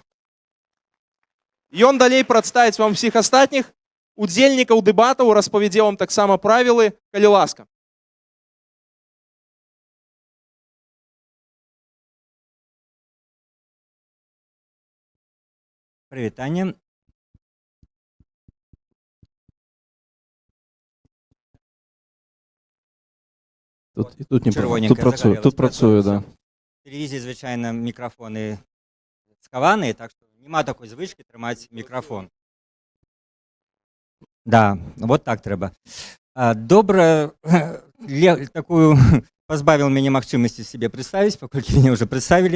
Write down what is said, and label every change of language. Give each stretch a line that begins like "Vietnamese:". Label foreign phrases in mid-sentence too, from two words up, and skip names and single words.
Belarusian: Ён далей прадставіць вам всіх астатніх удзельнікаў дэбатаў, распавядзе вам таксама правілы, калі ласка. Прывітанне. Тут не тут працюю, да. В тэлевізіі, звычайна, мікрафоны скаваныя, так што няма такой звычкі трымаць мікрафон. Да, вот так трэба. Добра, такую пазбавіў мяне магчымасці сябе прадставіць, паколькі мяне ўжо прадставілі.